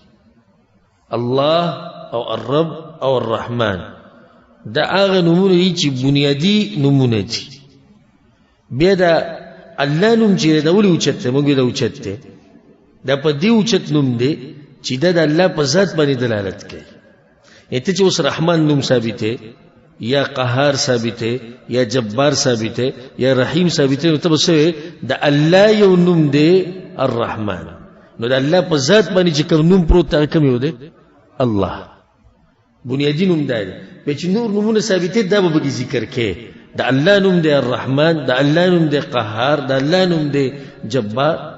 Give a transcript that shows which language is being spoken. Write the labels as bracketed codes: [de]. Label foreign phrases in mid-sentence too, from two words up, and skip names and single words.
[ps] الله او الرب او الرحمن دا هغه نومونه دي چې بنیادي نومونه دي. بیا د الله نوم چې دا ولې اوچت دی، موږ دا اوچت دی، دا په دې اوچت نوم دی چې دا د الله په ذات باندې دلالت کوي. ته چې اوس رحمان نوم ثابت ہے، یا قهار ثابت ہے، یا جبار ثابت ہے، یا رحیم ثابت ہے، نو ته به څه وایې د الله یو نوم دی الرحمن. نو د الله په ذات باندې چې کوم نوم پروت دی کوم یو دی؟ الله. بنیادي نوم دی. بیا چې نور نومونه ثابت دی دا به پکې ذکر کې. د الله نوم دی الرحمن، د الله نوم دی قهار، د الله نوم دی جبار.